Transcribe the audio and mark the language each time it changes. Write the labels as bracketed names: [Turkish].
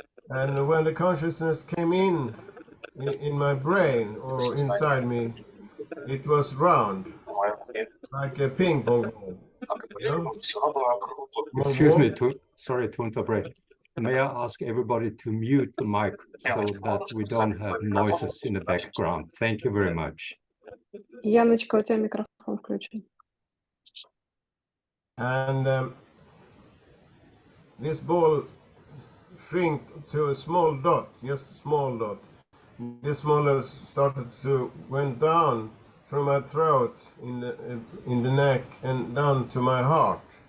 [English] And when the consciousness came in my brain or inside me, it was round, like a ping pong ball. You know? Excuse me, sorry to interrupt. May I ask everybody to mute the mic so that we don't have noises in the background? Thank you very much. [Russian] Яночка, у тебя микрофон включен. [English] And this ball shrink to a small dot, just a small dot. This smaller started to went down from my throat in the neck and down to my heart.